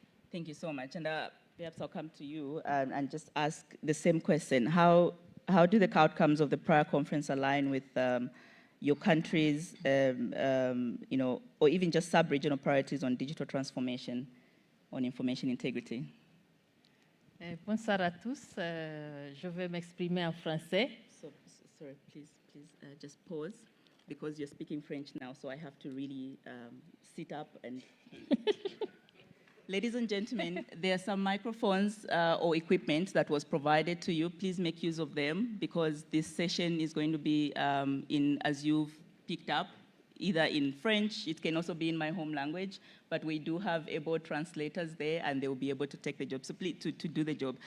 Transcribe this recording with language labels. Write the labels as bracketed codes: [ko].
[en] Thank you so much. And perhaps I'll come to you and just ask the same question. How do the outcomes of the prior conference align with your country's, or even just sub-regional priorities on digital transformation, on information integrity? [fr] Bonsoir à tous. Je vais m'exprimer en français. [en] Sorry, please just pause because you're speaking French now, so I have to really sit up and... Ladies and gentlemen, there are some microphones or equipment that was provided to you. Please make use of them because this session is going to be as you've picked up, either in French, it can also be in my home language, but we do have able translators there and they will be able to take the job, so please, to do the job.